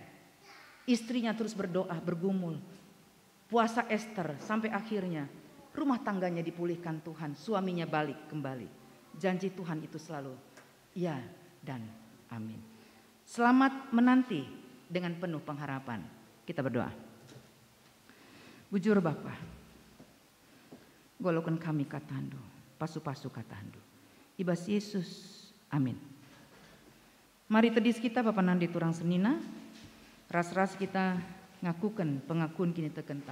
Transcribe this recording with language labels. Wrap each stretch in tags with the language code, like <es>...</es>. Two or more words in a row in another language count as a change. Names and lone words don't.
<id>Istrinya terus berdoa, bergumul. Puasa Esther sampai akhirnya rumah tangganya dipulihkan Tuhan. Suaminya balik kembali. Janji Tuhan itu selalu ya dan amin. Selamat menanti dengan penuh pengharapan. Kita berdoa.</id> <btx>Bujur Bapa. Golokan kami katandu. Pasu-pasu katandu. Ibas Yesus. Amin. Mari tedis kita Bapak Nandi turang senina. Ras-ras kita ngakukan pengakuan kini tekenta.</btx>